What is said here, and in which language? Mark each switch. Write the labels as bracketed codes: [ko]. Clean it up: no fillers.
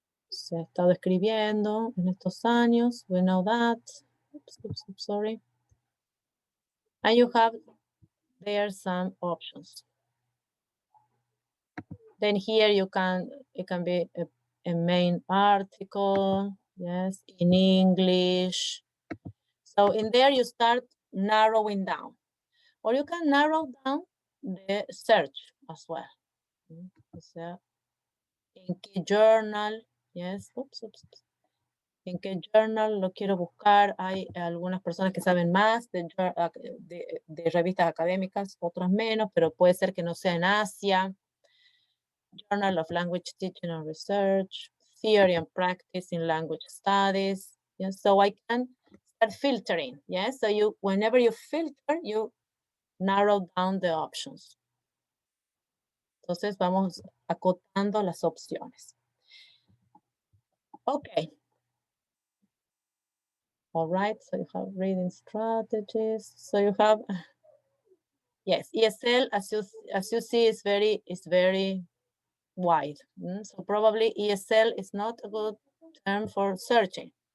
[es] Se ha estado escribiendo en estos años. [en] We know that. Oops, sorry. And you have there some options. Then here it can be a main article, yes, in English. So in there you start narrowing down, or you can narrow down the search as well. So in qué journal, yes, oops. [es] En qué journal lo quiero buscar. Hay algunas personas que saben más de revistas académicas, otras menos, pero puede ser que no sea en Asia. [en] Journal of Language Teaching and Research, Theory and Practice in Language Studies. Yes, so I can start filtering. Yes, so whenever you filter, you narrow down the options. [es] Entonces vamos acotando las opciones. [en] Okay. All right, so you have reading strategies. So you have, yes, ESL, as you see, is very wide. So probably ESL is not a good term for searching.